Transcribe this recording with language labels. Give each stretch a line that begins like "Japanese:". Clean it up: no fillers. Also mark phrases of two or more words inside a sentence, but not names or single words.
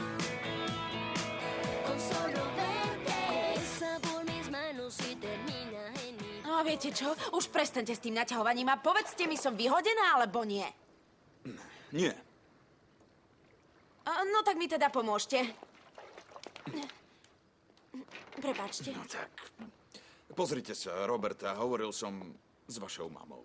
Spanish: Con solo verte, pasa por mis manos y termina en mi...
Slovak: No viete čo? Už prestaňte s tým naťahovaním a povedzte mi, som vyhodená alebo nie. Nie. No tak mi teda pomôžte. Prepáčte. No tak, pozrite sa, Roberta, hovoril som s vašou mamou.